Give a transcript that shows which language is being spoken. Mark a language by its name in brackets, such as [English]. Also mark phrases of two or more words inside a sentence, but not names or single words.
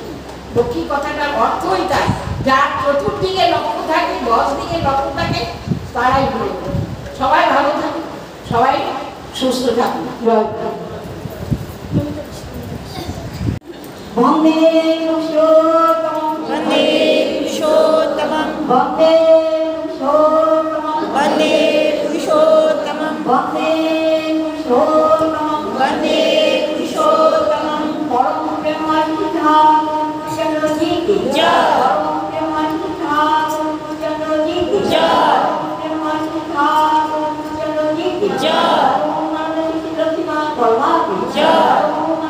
[Bangla] লক্ষ্মী কথাটার অর্থই তাই, যার চতুর্দিকে লক্ষ্য থাকে, 10 দিকে লক্ষ্য থাকে, তারাই ভরে। সবাই ভালো থাকুন, সবাই সুস্থ থাকুন। [Sanskrit] বন্দে পুরুষোত্তমং वन्दे पुरुषोत्तमं বন্দে পুরুষোত্তমং वन्दे पुरुषोत्तमं বন্দে পুরুষোত্তমং वन्दे पुरुषोत्तमं [Bangla] পরম প্রেমানন্দ ঠাকুর চন্দ্রজি কি জয়। পরম প্রেমানন্দ ঠাকুর চন্দ্রজি কি জয়। পরম প্রেমানন্দ ঠাকুর চন্দ্রজি কি জয়। পরম আনন্দ লক্ষ্মী মা পরমা কি জয়।